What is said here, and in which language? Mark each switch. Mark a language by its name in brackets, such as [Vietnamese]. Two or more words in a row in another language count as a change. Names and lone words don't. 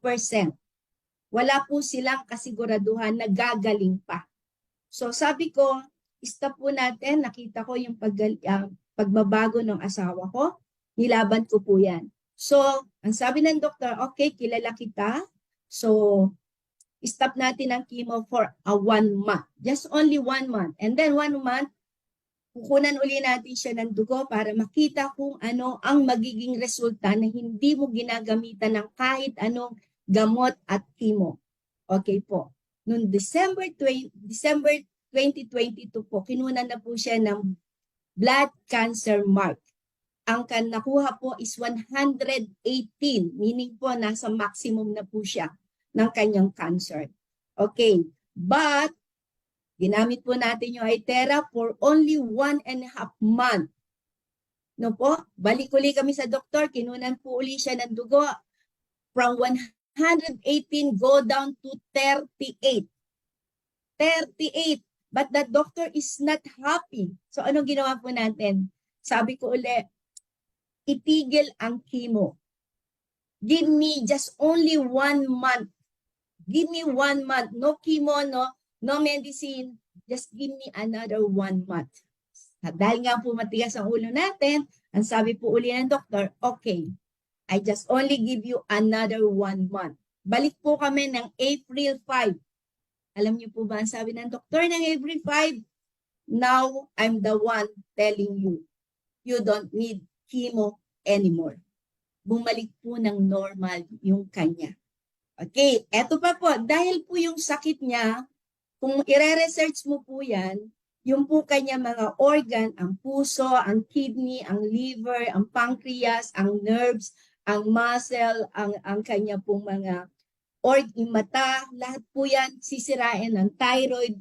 [Filipino] Wala po silang kasiguraduhan na gagaling pa. So sabi ko, stop po natin. Nakita ko yung pagbabago ng asawa ko. Nilaban ko po yan. So, ang sabi ng doktor, okay, kilala kita. So, stop natin ang chemo for 1 month. [English] Just only 1 month. And then 1 month, [Filipino] kukunan uli natin siya ng dugo para makita kung ano ang magiging resulta na hindi mo ginagamitan ng kahit anong gamot at chemo. Okay po. Noong December 2022 po, kinunan na po siya ng [English] blood cancer mark. [Filipino] Ang nakuha po is 118, meaning po nasa maximum na po siya ng kanyang cancer. Okay, but ginamit po natin yung Itera [English] for only 1.5 month. [Filipino] No po, balik uli kami sa doktor, kinunan po uli siya ng dugo from 118 [English] go down to 38. 38. But the doctor is not happy. [Filipino] So anong ginawa po natin? Sabi ko uli, itigil ang chemo. [English] Give me just only 1 month. Give me 1 month. No chemo, no medicine. Just give me another 1 month. [Filipino] Dahil nga po matigas ang ulo natin, ang sabi po uli ng doktor, [English] okay, I just only give you another 1 month. [Filipino] Balik po kami ng April 5. Alam niyo po ba ang sabi ng doktor ng April 5? [English] Now, I'm the one telling you, you don't need chemo anymore. [Filipino] Bumalik po ng normal yung kanya. Okay, eto pa po, dahil po yung sakit niya, kung ire-research mo po yan, yung po kanya mga organ, ang puso, ang kidney, ang liver, ang pancreas, ang nerves, ang muscle, ang kanya pong mga yung mata, lahat po yan sisirain ng thyroid.